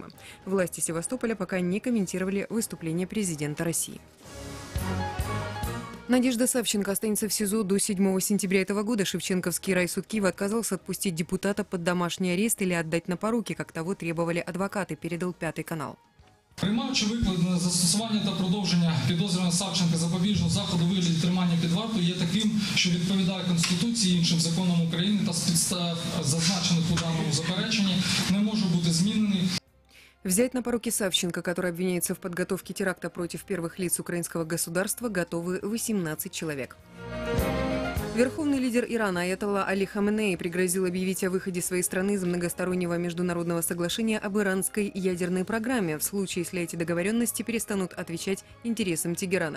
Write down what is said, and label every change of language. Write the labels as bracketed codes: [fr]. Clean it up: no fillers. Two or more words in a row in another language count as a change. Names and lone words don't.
[ru] Власти Севастополя пока не комментировали выступление президента России. Надежда Савченко останется в СИЗО до 7 сентября этого года. Шевченковский райсуд Киева отказался отпустить депутата под домашний арест или отдать на поруки, как того требовали адвокаты, передал Пятый канал. [uk] Приймаючи викладене застосування та продовження підозрюваного Савченка запобіжного заходу у вигляді тримання під вартою є таким, що відповідає Конституції і іншим законам України та з підстав, зазначених у даному запереченні, не може бути змінений. [ru] Взять на поруки Савченко, который обвиняется в подготовке теракта против первых лиц украинского государства, готовы 18 человек. Верховный лидер Ирана Аятолла Али Хаменеи пригрозил объявить о выходе своей страны из многостороннего международного соглашения об иранской ядерной программе, в случае, если эти договоренности перестанут отвечать интересам Тегерана.